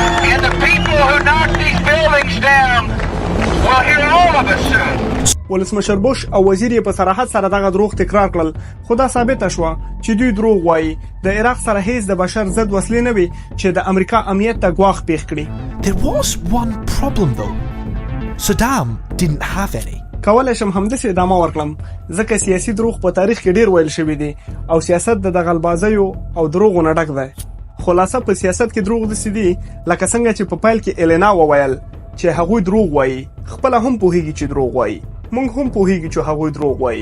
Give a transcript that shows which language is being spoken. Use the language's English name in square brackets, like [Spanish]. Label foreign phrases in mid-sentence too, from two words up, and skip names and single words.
[Pashto] ولسمشر بوش او وزیر په صراحت سره دغه دروغ تکرار کړل، خو دا ثابت شو چې دوی دروغ وایي. د عراق سره هیڅ د بشر ضد وسلې نه وي چې د امریکا امنیت ته ګواښ پیښ کړي. [English] There was one problem though. Saddam didn't have any. [Pashto] کولای شم همداسې ادامه ورکړم، ځکه سیاسي دروغ په تاریخ کې ډیر ویل شوی دی او سیاست د غلبازیو او دروغو نه ډک دی. خلاصه په سیاست کې دروغ دي سدي لکه څنګه چې په پایل کې الینا وویل چې هغوی دروغ وایي. خپله هم پوهیږي چې دروغ وایي. مونږ هم پوهیږو چې هغوی دروغ وایي.